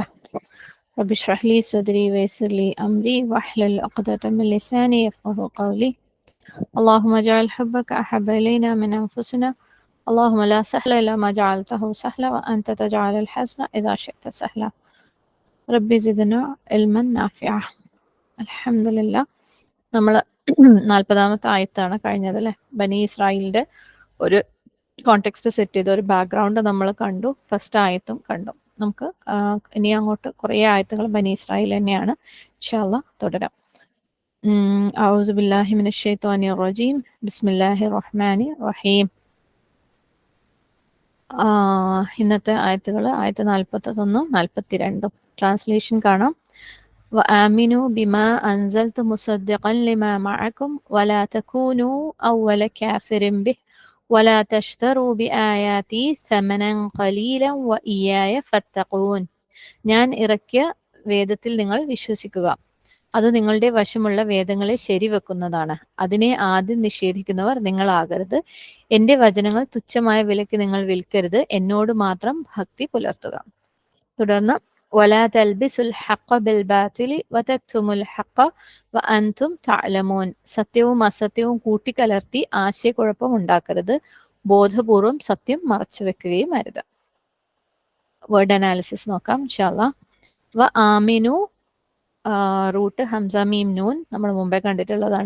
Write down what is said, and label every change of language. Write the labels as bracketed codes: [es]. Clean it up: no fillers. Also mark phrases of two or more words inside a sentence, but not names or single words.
[ar] رب اشرح لي صدري ويسر لي أمري واحلل عقدة من لساني يفقه قولي. اللهم اجعل حبك أحب إلينا من أنفسنا. اللهم لا سهل إلا ما جعلته سهلا وأنت تجعل الحزن إذا شئت سهلا. ربي زدنا علما نافعا. الحمد لله. [ml] നമ്മൾ 40ാമത്തെ ആയത്താണ് കഴിഞ്ഞതല്ലേ. ബനി ഇസ്രായേലിന്റെ ഒരു [en] context set [ml] ചെയ്ത ഒരു ബാക്ക്ഗ്രൗണ്ട് നമ്മൾ കണ്ടു. ഫസ്റ്റ് ആയത്തും കണ്ടു. നമുക്ക് ഇനി അങ്ങോട്ട് കുറേ ആയത്തുകൾ ബനി ഇസ്രായേൽ തന്നെയാണ്. [ar] إن شاء الله തുടരാം. أعوذ بالله من الشيطان الرجيم. بسم الله الرحمن الرحيم. [ml] ഇന്നത്തെ ആയത്തുകൾ ആയത്ത് 41 42. ട്രാൻസ്ലേഷൻ കാണാം. [ar] وآمنوا بما أنزلت مصدقا لما معكم ولا تكونوا أول كافر به ولا تشتروا بآياتي ثمنا قليلا وإياي فاتقون. [ml] ഞാൻ ഇറക്കിയ വേദത്തിൽ നിങ്ങൾ വിശ്വസിക്കുക. അത് നിങ്ങളുടെ വശമുള്ള വേദങ്ങളെ ശരിവെക്കുന്നതാണ്. അതിനെ ആദ്യം നിഷേധിക്കുന്നവർ നിങ്ങളാകരുത്. എൻ്റെ വചനങ്ങൾ തുച്ഛമായ വിലയ്ക്ക് നിങ്ങൾ വിൽക്കരുത്. എന്നോട് മാത്രം ഭക്തി പുലർത്തുക. തുടർന്ന് [ar] ولا تلبسوا الحق بالباطل وتكتموا الحق وأنتم تعلمون. [ml] സത്യവും അസത്യവും കൂട്ടിക്കലർത്തി ആശയക്കുഴപ്പം ഉണ്ടാക്കരുത്. ബോധപൂർവം സത്യം മറച്ചു വെക്കുകയും അരുത്. [en] word analysis [ml] നോക്കാം [ar] إن شاء الله. وآمنوا, [ml] റൂട്ട് [ar] همزة ميم نون, [ml] നമ്മൾ മുമ്പേ കണ്ടിട്ടുള്ളതാണ്.